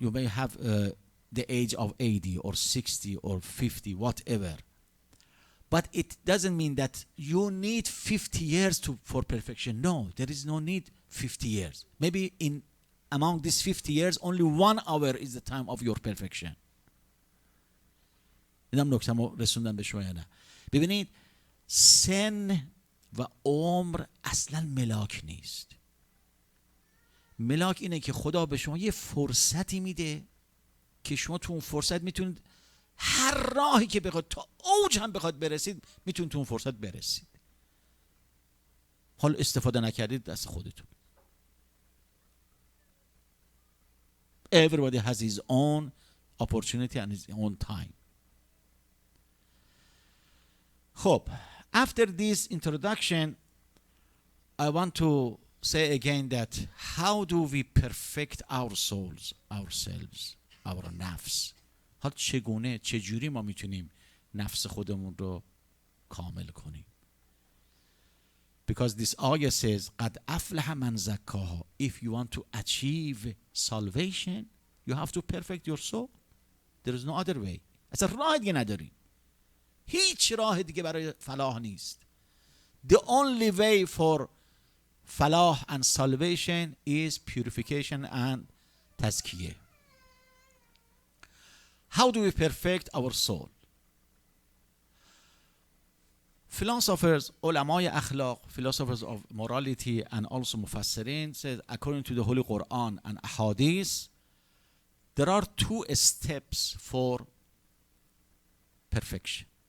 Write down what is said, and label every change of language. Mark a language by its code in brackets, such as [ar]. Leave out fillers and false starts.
[en] You may have the age of 80 or 60 or 50, whatever. But it doesn't mean that you need 50 years for perfection. No, there is no need 50 years. Maybe among these 50 years, only 1 hour is the time of your perfection. [fa] اینم نکته‌مو رسوندم به شما یا نه؟ ببینید سن و عمر اصلا ملاک نیست. ملاک اینه که خدا به شما یه فرصتی میده که شما تو اون فرصت میتونید هر راهی که بخواد تا اوج هم بخواد برسید میتونید تو اون فرصت برسید. حال استفاده نکردید دست خودتون. [en] Everybody has his own opportunity and his own time. خب after this introduction I want to say again that how do we perfect our souls, ourselves, our nafs. [fa] حال چجوری ما میتونیم نفس خودمون رو کامل کنیم. [en] Because this ayah says [ar] قد أفلح من زکاها. [en] If you want to achieve salvation you have to perfect your soul. There is no other way. [fa] اصلا راه دیگه نداریم. هیچ راه دیگه برای فلاح نیست. [en] The only way for falah and salvation is purification and tazkiyah. How do we perfect our soul? Philosophers, ulamai akhlaq, philosophers of morality and also mufassirin says according to the Holy Quran and Ahadith, there are 2 steps for perfection.